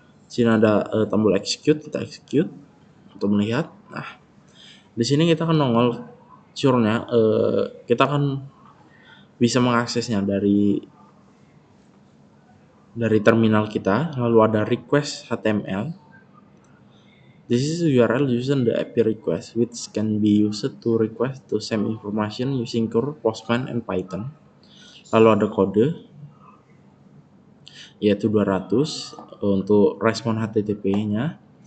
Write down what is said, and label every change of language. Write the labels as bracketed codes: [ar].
[id] Sini ada tombol execute, kita execute untuk melihat. Nah, di sini kita akan nongol curnya, kita akan bisa mengaksesnya dari terminal kita. Lalu ada request HTML. [en] This is URL using the API request, which can be used to request to send information using Core, Postman, and Python. [id] Lalu ada kode, yaitu 200 untuk respon HTTP-nya.